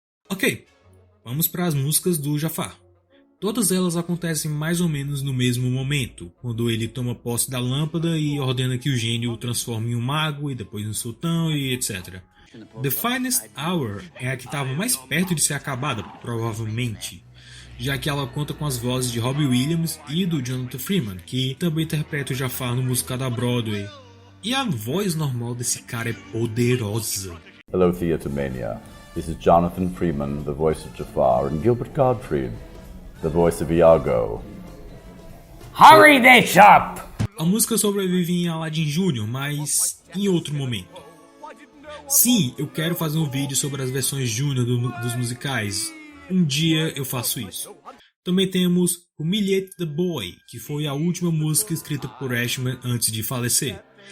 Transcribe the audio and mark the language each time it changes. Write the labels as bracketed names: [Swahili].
[Portuguese] Ok, vamos para as músicas do Jafar. Todas elas acontecem mais ou menos no mesmo momento, quando ele toma posse da lâmpada e ordena que o gênio o transforme em um mago e depois em um sultão e etc. The Finest Hour é a que estava mais perto de ser acabada, provavelmente, já que ela conta com as vozes de Robbie Williams e do Jonathan Freeman, que também interpreta o Jafar no musical da Broadway. E a voz normal desse cara é poderosa. [English] Hello Theatre Mania, this is Jonathan Freeman, the voice of Jafar, and Gilbert Gottfried, the voice of Iago. Hurry this up! [Portuguese] A música sobrevive em Aladdin Jr., mas em outro momento. Sim, eu quero fazer um vídeo sobre as versões júnior dos musicais. Um dia eu faço isso. Também temos Humiliate the Boy, que foi a última música escrita por Ashman antes de falecer.